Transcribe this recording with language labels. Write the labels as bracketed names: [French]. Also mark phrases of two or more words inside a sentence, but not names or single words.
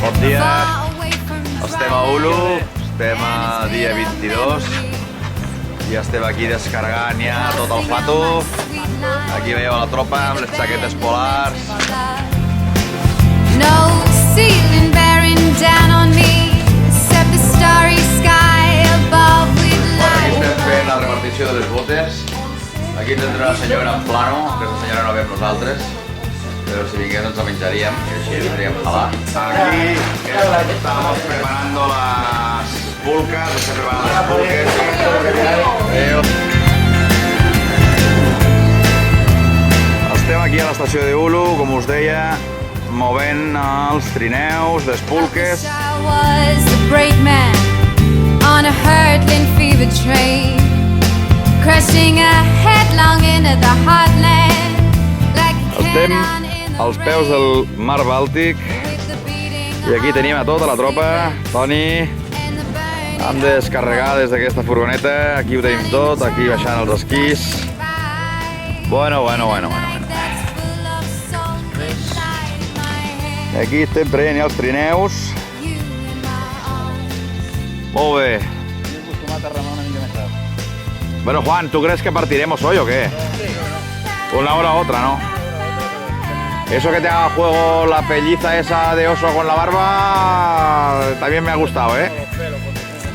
[Catalan] dia. Estem a Ulu, estem a dia 22 i estem aquí descarregant ja tot el fato. Aquí veieu la tropa amb les xaquetes polars. [English] No ceiling bearing down on me, except the starry sky above with [Catalan] Aquí [English] light. [Catalan] estem fent la repartició de les botes. Aquí ens entra la senyora en plano, aquesta senyora no ve amb nosaltres, però si vingués ens la menjaríem i així ens podríem jalar. [Spanish] Aquí estamos preparando las pulcas, [Catalan] estem preparant les pulques. Veieu? Estem aquí a l'estació de Ulu, com us deia, movent els trineus, les pulques. [English] I was a brave man on a hurtling fever train, crushing headlong into the heartland like a [Catalan] Estem [English] cannon in the [Catalan] als peus del mar Bàltic [English] with the beating [Catalan] i aquí tenim a tota la tropa. Toni, [English] and the burning [Catalan] hem de descarregar des d'aquesta furgoneta. Aquí ho tenim tot, aquí baixant els esquís. Bueno. [English] that's full of song inside my head. [Catalan] Aquí estem traient ja els trineus. [English] You in my arms. [Catalan] Molt bé. [Spanish] Estoy acostumbrado a remar [Catalan] una mica més tard. [Spanish] Bueno, Juan, ¿tú crees que partiremos hoy o qué? Una hora u otra, ¿no? Eso que te haga juego la pelliza esa de oso con la barba también me ha gustado, ¿eh? Los pelos, porque